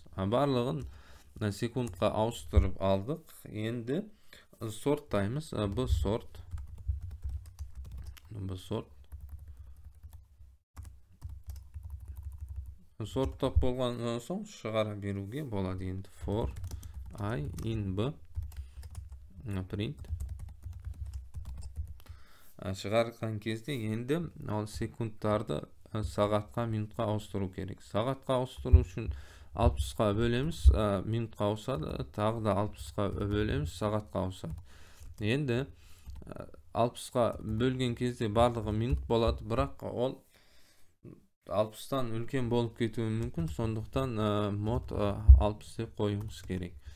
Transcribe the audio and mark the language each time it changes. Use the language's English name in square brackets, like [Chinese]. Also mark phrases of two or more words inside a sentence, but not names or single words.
[Kazakh] Барлығын секундка ауыстырып алдық. Енді сорттаймыз. Б сорт. Сорттап болған соң шығара беруге болады енді. [English] For I in B print. [Kazakh] Шығарған кезде енді ол секундтарды сағатқа, минутқа ауыстыру керек. Сағатқа ауыстыру үшін 60-қа бөлеміз, минутқа ауысады, тағы да 60-қа бөлеміз, сағатқа ауысады. Енді 60-қа бөлген кезде барлығы минут болады, бірақ ол 60-тан үлкен болып кетуі мүмкін, сондықтан мод 60 деп қоюымыз керек.